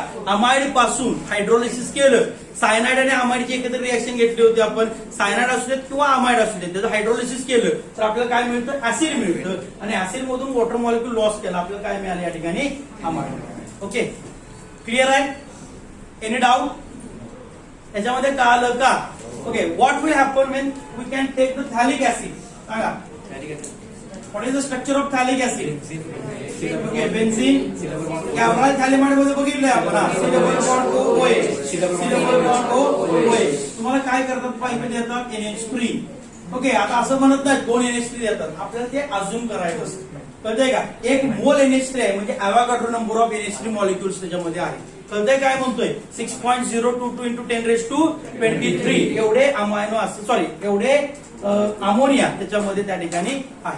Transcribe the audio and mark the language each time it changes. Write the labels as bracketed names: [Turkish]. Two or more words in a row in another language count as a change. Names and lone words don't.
[Marathi] अमाइड पासून हायड्रोलिसिस केलं, सायनाइड आणि अमाइडची एकत्र रिएक्शन घेतली होती आपण. सायनाइड असू देत किंवा अमाइड असू देत, त्याचं हायड्रोलिसिस केलं तर आपल्याला काय मिळतं? ऍसिड मिळतं आणि ऍसिड मधून [English] water molecule loss [Marathi] केला, आपल्याला काय मिळालं या ठिकाणी? अमाइड. ओके, क्लिअर आहे? [English] any doubt? [Marathi] याच्यामध्ये का आलं का? ओके, [English] What will happen when we can take the thalic acid? सांगा. What is the structure of thalic acid? Okay, benzene. [Marathi] कॅव्हराल थॅलिमाइड मध्ये बघितलंय आपण. [English] C double bond O OH. C double bond O OH. [Marathi] तुम्हाला काय करतात? पाहिजे देतात NH3. ओके, आता असं म्हणत नाही 2 NH3 देतात, आपल्याला ते अझ्युम करायचं असतं. कळतंय का? एक मोल NH3 आहे म्हणजे [English] Avogadro number of NH3 molecules [Marathi] त्याच्यामध्ये आहे. कळतंय काय म्हणतोय? 6.022 into 10⁻23 एवढे अमायनो ऍसिड, सॉरी एवढे अमोनिया त्याच्यामध्ये त्या ठिकाणी आहे.